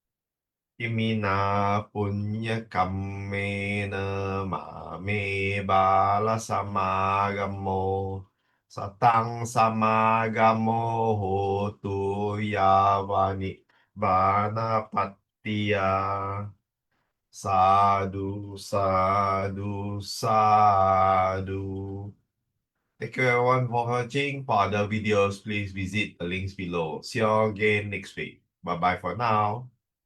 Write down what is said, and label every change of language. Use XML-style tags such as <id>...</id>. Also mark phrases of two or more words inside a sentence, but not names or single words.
<pi>Imina punya kammena mame bala samagamo satang samagamo hotu yavani vana pattiya. Sadhu, sadhu, sadhu.</pi> <en>Thank you everyone for watching. For other videos, please visit the links below. See you again next week. Bye bye for now.</en>